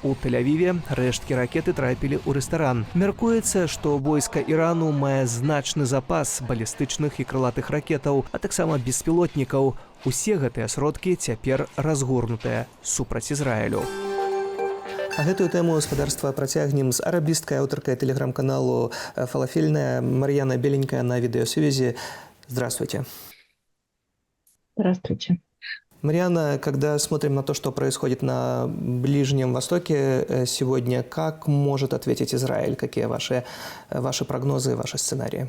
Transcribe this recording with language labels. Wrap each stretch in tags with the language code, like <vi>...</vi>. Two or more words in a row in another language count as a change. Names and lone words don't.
<be>У Тель-Авіве рэшткі ракеты трапілі ў рэстаран. Мяркуецца, што войска Ірану мае значны запас балістычных і крылатых ракетаў, а таксама беспілотнікаў. Усе гэтыя сродкі цяпер разгорнутыя супраць Ізраілю. А гэтую тэму гаспадарства працягнем з арабісткай аўтаркай тэлеграм-каналу «Фалафельная» Марьяна Беленькая</be> <ru>на видеосвязи. Здравствуйте. Здравствуйте. Марьяна, когда смотрим на то, что происходит на Ближнем Востоке сегодня, как может ответить Израиль? Какие ваши прогнозы, ваши сценарии?</ru>